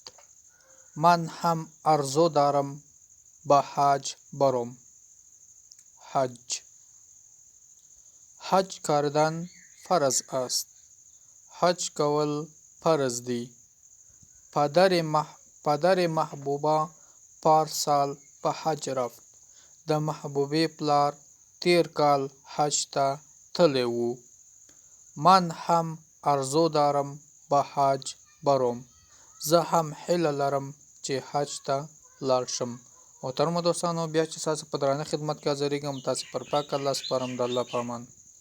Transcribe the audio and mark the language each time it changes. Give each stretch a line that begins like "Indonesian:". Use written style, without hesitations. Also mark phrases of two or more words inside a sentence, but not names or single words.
Persian: من هم آرزو دارم به حج برم. حج کردن فرض است.
Pashto: حج کول فرض دی.
Persian: پدر محبوبه پارسال په حج رفت.
Pashto: د محبوبې پلار تیر کال حج ته تللی و.
Persian: من هم آرزو دارم به حج برم.
Pashto: زه هم هیله لرم چې حج ته لاړ شم. محترمو دوستانو، بیا چې تاسو په درانه خدمت کې حاضرېږم، تاسو پر پاک الله سپارم. د الله په امان.